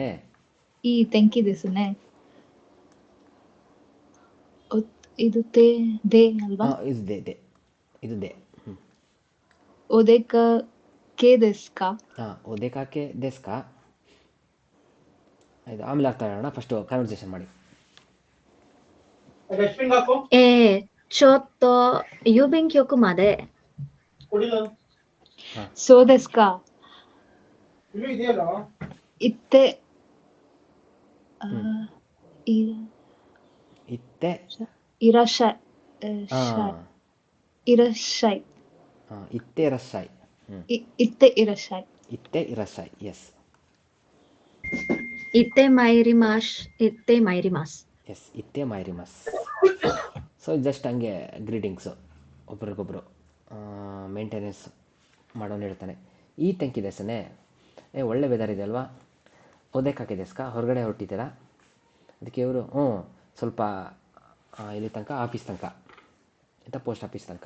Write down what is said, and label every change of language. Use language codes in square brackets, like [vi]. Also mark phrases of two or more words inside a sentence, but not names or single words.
[ja] いい天気ですね. [kn] ಇದು ದೇ ಅಲ್ವಾ? ಹಾಂ, ಇದು ದೇ. ಹ್ಞೂ, [ja] お出かけですか. ಹಾಂ, お出かけですか. [kn] ಇದು ಆಮೇಲೆ ಅರ್ಥ ಹೇಳೋಣ, ಫಸ್ಟು ಕಾನ್ವರ್ಸೇಷನ್ ಮಾಡಿ. [ja] ちょっと郵便局までそうですか。いって ಇತ್ತೆ. ಇರಶೈ. [kn] ಹಾಂ, [ja] ಇರಶೈ. いってらっしゃい. ಹ್ಞೂ, いってらっしゃい. いってらっしゃい. ಎಸ್, 行ってまいります。行ってまいります。 [kn] ಎಸ್, [ja] 行ってまいります. [en] so just [kn] ಹಂಗೆ ಗ್ರೀಟಿಂಗ್ಸು ಒಬ್ರಿಗೊಬ್ರು. ಮೇಂಟೆನೆನ್ಸ್ ಮಾಡೋನು ಹೇಳ್ತಾನೆ, [ja] いい天気ですね. [kn] ಒಳ್ಳೆ ವೆದರ್ ಇದೆ ಅಲ್ವಾ? ಓದಕ್ಕಾಕಿದೆಸ್ಕಾ, ಹೊರಗಡೆ ಹೊರಟಿದ್ದೀರಾ? ಅದಕ್ಕೆ ಇವರು ಸ್ವಲ್ಪ ಇಲ್ಲಿ ತನಕ ಆಫೀಸ್ ತನಕ ಅಂತ, [en] post office [kn] ತನಕ.